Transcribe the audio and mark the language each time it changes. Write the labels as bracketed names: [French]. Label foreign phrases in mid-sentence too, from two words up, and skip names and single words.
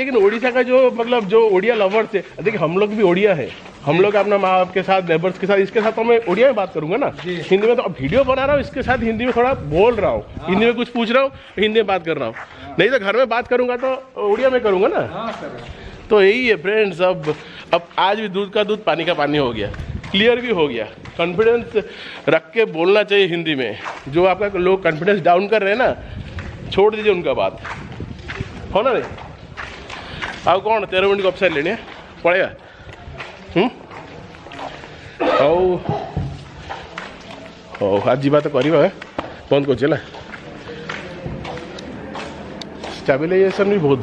[Hindi] लेकिन उड़ीसा का जो मतलब जो उड़िया लवर्स है, देखिए हम लोग भी उड़िया है, हम लोग अपना माँ बाप के साथ, नेबर्स के साथ, इसके साथ तो मैं उड़िया में बात करूंगा ना, हिंदी में तो अब वीडियो बना रहा हूँ, इसके साथ हिंदी में थोड़ा बोल रहा हूँ, हिंदी में कुछ पूछ रहा हूँ, हिंदी में बात कर रहा हूँ, नहीं तो घर में बात करूंगा तो उड़िया में करूंगा ना। तो यही है फ्रेंड्स, अब आज भी दूध का दूध पानी का पानी हो गया, क्लियर भी हो गया। कॉन्फिडेंस रख के बोलना चाहिए हिंदी में। जो आपका लोग [English] confidence down [Hindi] कर रहे हैं ना, छोड़ दीजिए उनका बात, हो ना नहीं। [Odia] ଆଉ କ'ଣ 13 ମିନିଟ୍ ଗପ ସାରିଲେଣି, ପଳେଇବା। ହଉ ଆଜି ଯିବା ତ କରିବା, ବନ୍ଦ କରୁଛି ହେଲା। ଷ୍ଟାବିଲାଇଜେସନ୍ ବି ବହୁତ